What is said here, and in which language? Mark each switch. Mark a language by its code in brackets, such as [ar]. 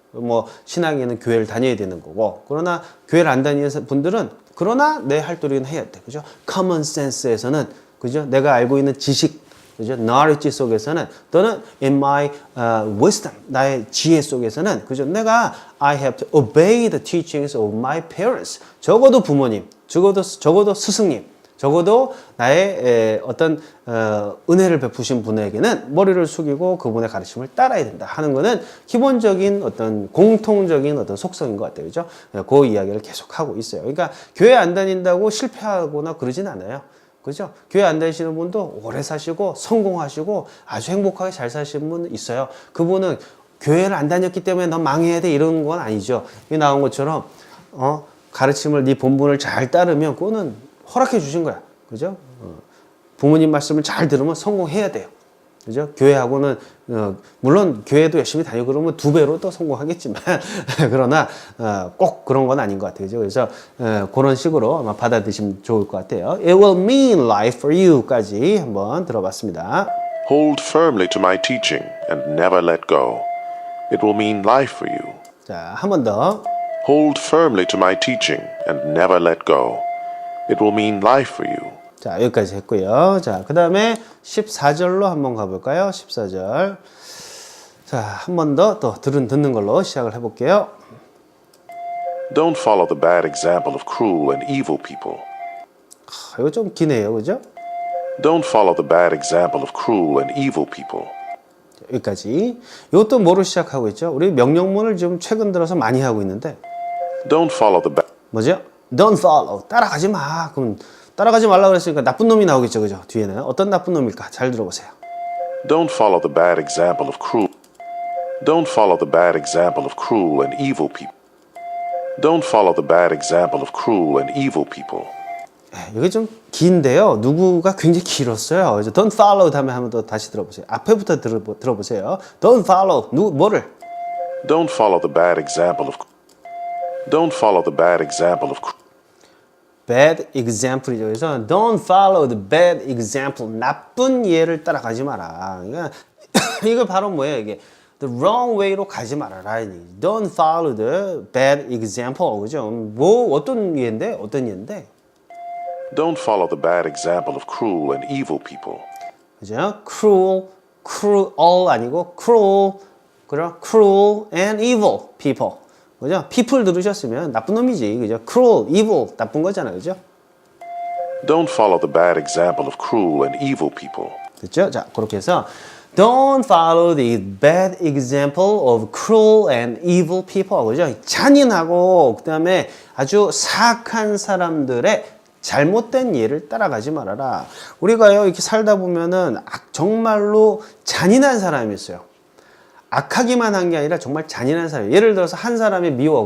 [ko] 뭐 신앙에는 교회를 다녀야 되는 거고, 그러나 교회를 안 다니는 분들은 그러나 내 할 도리는 해야 돼, 그죠? common sense에서는 그죠? 내가 알고 있는 지식 그죠? knowledge 속에서는 또는 [en] in my wisdom [ko] 나의 지혜 속에서는 그죠? 내가 [en] I have to obey the teachings of my parents. [ko] 적어도 부모님, 적어도 스승님, 적어도 나의 어떤 은혜를 베푸신 분에게는 머리를 숙이고 그분의 가르침을 따라야 된다 하는 거는 기본적인 어떤 공통적인 어떤 속성인 것 같아요. 그죠? 그 이야기를 계속 하고 있어요. 그러니까 교회 안 다닌다고 실패하거나 그러진 않아요. 그죠? 교회 안 다니시는 분도 오래 사시고 성공하시고 아주 행복하게 잘 사시는 분 있어요. 그분은 교회를 안 다녔기 때문에 너 망해야 돼 이런 건 아니죠. 이 나온 것처럼 가르침을 네 본분을 잘 따르면 그거는 허락해 주신 거야. 그죠? 부모님 말씀을 잘 들으면 성공해야 돼요. 그죠? 교회하고는, 물론 교회도 열심히 다니고 그러면 2배로 또 성공하겠지만, 그러나, 꼭 그런 건 아닌 것 같아요. 그죠? 그래서, 그런 식으로 아마 받아들이시면 좋을 것 같아요. [en] It will mean life for you [ko] 까지 한번 들어봤습니다. [en] Hold firmly to my teaching and never let go. It will mean life for you. [ko] 자, 한 번 더. [en] Hold firmly to my teaching and never let go. It will mean life for you. [ko] 자, 여기까지 했고요. 자, 그 다음에 14절로 한번 가볼까요? 14절. 자, 한 번 더 또 듣는 걸로 시작을 해볼게요. [en] Don't follow the bad example of cruel and evil people. [ko] 이거 좀 기네요. 그죠? [en] Don't follow the bad example of cruel and evil people. [ko] 여기까지. 이것도 뭐로 시작하고 있죠? 우리 명령문을 좀 최근 들어서 많이 하고 있는데 [en] Don't follow the bad. [ko] 뭐죠? Don't follow. 따라가지 마. 그럼 따라가지 말라고 그랬으니까 나쁜 놈이 나오겠죠. 그죠? 뒤에는 어떤 나쁜 놈일까? 잘 들어보세요. [en] Don't follow the bad example of cruel. Don't follow the bad example of cruel and evil people. Don't follow the bad example of cruel and evil people. [ko] 이게 좀 긴데요. 누구가 굉장히 길었어요. 그래서 don't follow 다음에 한번 더 다시 들어보세요. 앞에부터 들어보세요. [en] Don't follow. [ko] 뭐를? [en] Don't follow the bad example of. Don't follow the bad example of. bad example이죠. [ko] 그래서 [en] don't follow the bad example. [ko] 나쁜 예를 따라가지 마라. 그러니까 이거 바로 뭐예요? 이게 the wrong way로 가지 말아라. [en] Don't follow the bad example. [ko] 그죠? 뭐 어떤 예인데? 어떤 예인데? [en] Don't follow the bad example of cruel and evil people. [ko] 그죠? cruel 아니고 cruel, 그죠? [en] cruel and evil people. 그죠? [ko] people 들으셨으면 나쁜 놈이지. 그죠? cruel, evil 나쁜 거잖아요. 그죠? [en] Don't follow the bad example of cruel and evil people. [ko] 됐죠? 자, 그렇게 해서 [en] Don't follow the bad example of cruel and evil people. [ko] 그죠? 잔인하고 그다음에 아주 사악한 사람들의 잘못된 예를 따라가지 말아라. 우리가요 이렇게 살다 보면은 정말로 잔인한 사람이 있어요. 악하기만 한 게 아니라 정말 잔인한 사람. 예를 들어서 한 사람이 미워.